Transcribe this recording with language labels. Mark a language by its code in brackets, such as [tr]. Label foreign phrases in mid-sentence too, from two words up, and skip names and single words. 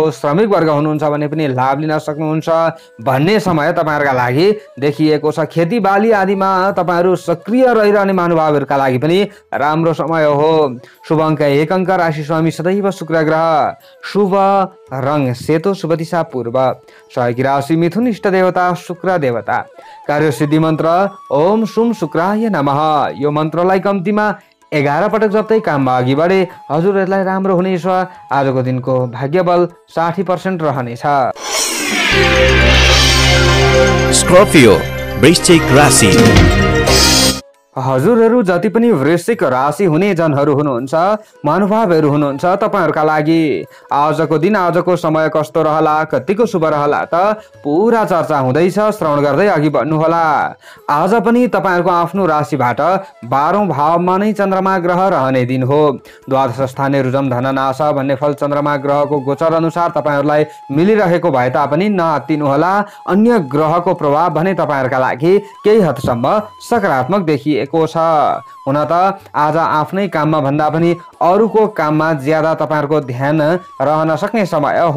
[ne] श्रमिक वर्ग हुनुहुन्छ भने पनि लाभ लिन सक्नुहुन्छ भन्ने समय तपाईँहरूका लागि देखिएको छ। खेतीबाली आदिमा तपाईँहरू सक्रिय रहिरहने महानुभावहरूका लागि पनि राम्रो समय हो। शुभ अङ्क 1 अङ्क, राशि स्वामी सदैव शुक्र ग्रह, शुभ रङ सेतो, शुभ दिशा पूर्व, सहयोगी राशि मिथुन, इष्ट देवता शुक्र देवता, कार्य सिद्धि मन्त्र [sa] ओम शुम शुक्राय नमः। [ne] यो मन्त्रलाई कम्तीमा 11 पटक जप्दै काममा अघि बढे हजुरहरूलाई राम्रो हुनेछ। आजको दिनको भाग्य बल 60% रहनेछ। स्कर्पियो वृश्चिक राशि। हजुरहरू जति पनि वृश्चिक राशि हुने जनहरू हुनुहुन्छ, महानुभावहरू हुनुहुन्छ, तपाईँहरूका लागि आजको दिन आजको समय कस्तो रहला, कतिको शुभ रहला त पुरा चर्चा हुँदैछ। श्रवण गर्दै अघि बढ्नुहोला। आज पनि तपाईँहरूको आफ्नो राशिबाट 12औं भावमा नै चन्द्रमा ग्रह रहने दिन हो। [sa] द्वादश स्थाने रुजम धननाश [ne] भन्ने फल चन्द्रमा ग्रहको गोचर अनुसार तपाईँहरूलाई मिलिरहेको भए तापनि नआत्तिनुहोला। अन्य ग्रहको प्रभाव भने तपाईँहरूका लागि केही हदसम्म सकारात्मक देखिएको छ। हुन त आज आफ्नै काममा भन्दा पनि अरूको काममा ज्यादा तपाईँहरूको ध्यान रहन सक्ने समय हो।